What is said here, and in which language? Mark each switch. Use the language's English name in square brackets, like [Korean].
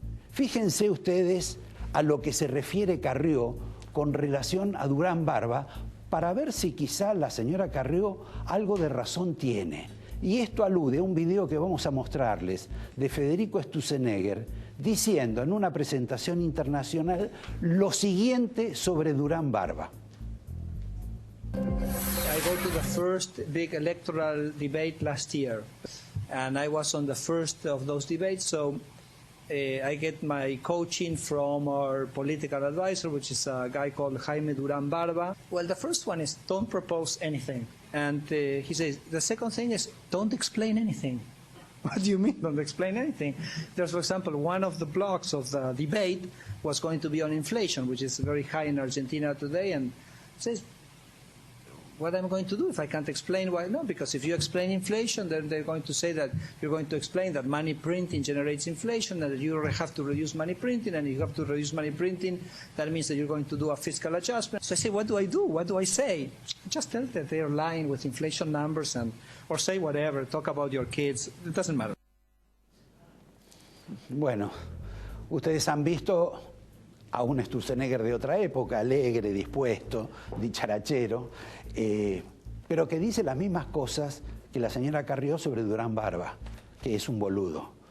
[Spanish] Fíjense ustedes a lo que se refiere Carrió con relación a Durán Barba para ver si quizá la señora Carrió algo de razón tiene. Y esto alude a un video que vamos a mostrarles de Federico Sturzenegger diciendo en una presentación internacional lo siguiente sobre Durán Barba. [English] I go to the first big electoral debate last year, and I was on the first of those debates, so I get my coaching from our political advisor, which is a guy called Jaime Durán Barba. Well, the first one is don't propose anything. And he says, the second thing is don't explain anything. What do you mean, don't explain anything? There's, for example, one of the blocks of the debate was going to be on inflation, which is very high in Argentina today, and says, what am I going to do if I can't explain why? No, because if you explain inflation, then they're going to say that you're going to explain that money printing generates inflation, and that you have to reduce money printing, and if you have to reduce money printing, that means that you're going to do a fiscal adjustment. So I say, what do I do? What do I say? Just tell that they're lying with inflation numbers, or say whatever, talk about your kids, it doesn't matter. [Spanish] Bueno, ustedes han visto a un Sturzenegger de otra época, alegre, dispuesto, dicharachero, pero que dice las mismas cosas que la señora Carrió sobre Durán Barba, que es un boludo.